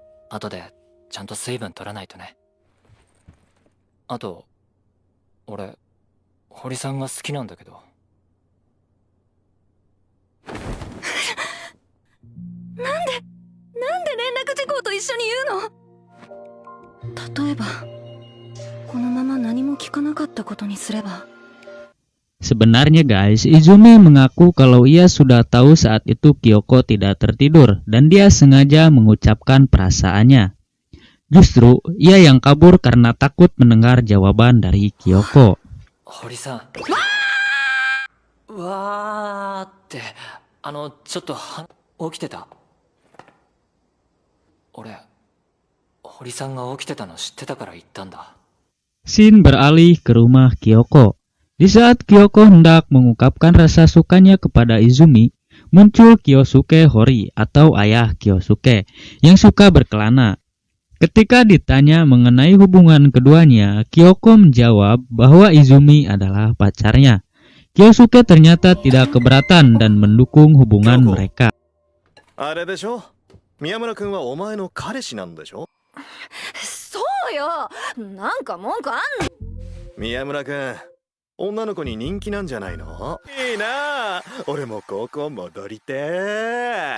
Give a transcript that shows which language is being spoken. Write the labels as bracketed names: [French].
[Japanese] 後でちゃんと水分取らないとね。あと、俺、堀さんが好きなんだけど。なんで連絡事項と一緒に言うの？例えばこのまま何も聞かなかったことにすれば。 [Indonesian] Sebenarnya guys, Izumi mengaku kalau ia sudah tahu saat itu Kyoko tidak tertidur dan dia sengaja mengucapkan perasaannya. Justru ia yang kabur karena takut mendengar jawaban dari Kyoko. [Japanese] 堀さん。わーって、ちょっと起きてた。俺、堀さんが起きてたの知ってたから言ったんだ。 [Indonesian] Shin beralih ke rumah Kyoko. Di saat Kyoko hendak mengungkapkan rasa sukanya kepada Izumi, muncul Kyosuke Hori atau ayah Kyosuke yang suka berkelana. Ketika ditanya mengenai hubungan keduanya, Kyoko menjawab bahwa Izumi adalah pacarnya. Kyosuke ternyata tidak keberatan dan mendukung hubungan mereka. [Japanese] あれでしょ？宮村君はお前の彼氏なんでしょ？そうよ。なんか文句あんの？宮村君、女の子に人気なんじゃないの？いいなあ、俺も高校戻りてー。